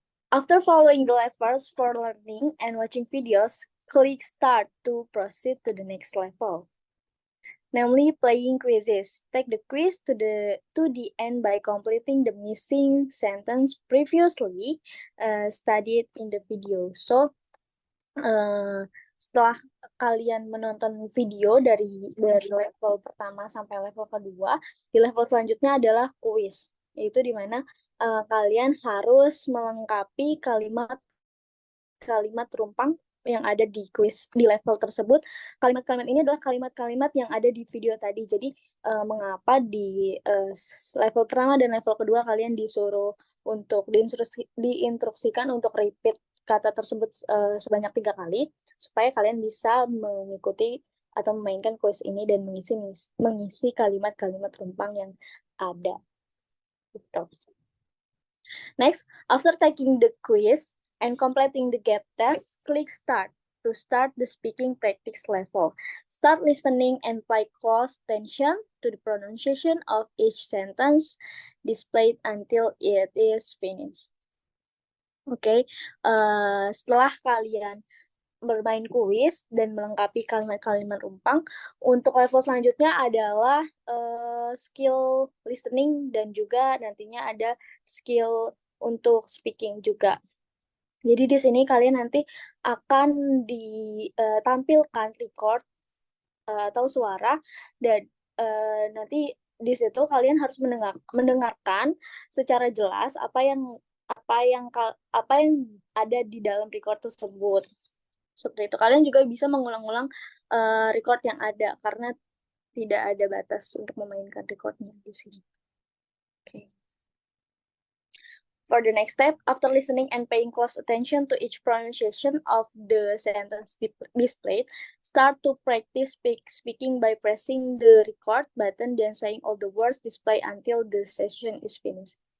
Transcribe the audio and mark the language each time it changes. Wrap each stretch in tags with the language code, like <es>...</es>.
<en>After following the levels for learning and watching videos, click start to proceed to the next level. Namely, playing quizzes. Take the quiz to the end by completing the missing sentence previously studied in the video.</en> <id>So, setelah kalian menonton video dari level pertama sampai level kedua, di level selanjutnya adalah kuis, yaitu di mana kalian harus melengkapi kalimat rumpang yang ada di kuis di level tersebut. Kalimat-kalimat ini adalah kalimat-kalimat yang ada di video tadi. Jadi mengapa di level pertama dan level kedua kalian disuruh untuk diinstruksikan untuk repeat kata tersebut sebanyak 3 kali, supaya kalian bisa mengikuti atau memainkan kuis ini dan mengisi kalimat-kalimat rumpang yang ada. Gitu.</id> <en>Next, after taking the quiz and completing the gap test, click start to start the speaking practice level. Start listening and pay close attention to the pronunciation of each sentence displayed until it is finished.</en> <id>Oke, setelah kalian bermain kuis dan melengkapi kalimat-kalimat rumpang, untuk level selanjutnya adalah skill listening dan juga nantinya ada skill untuk speaking juga. Jadi di sini kalian nanti akan ditampilkan record atau suara, dan nanti di situ kalian harus mendengarkan secara jelas apa yang ada di dalam record tersebut. Seperti itu. Kalian juga bisa mengulang-ulang record yang ada karena tidak ada batas untuk memainkan recordnya di sini.</id> <en>Okay. For the next step, after listening and paying close attention to each pronunciation of the sentence displayed, start to practice speaking by pressing the record button then saying all the words displayed until the session is finished.</en>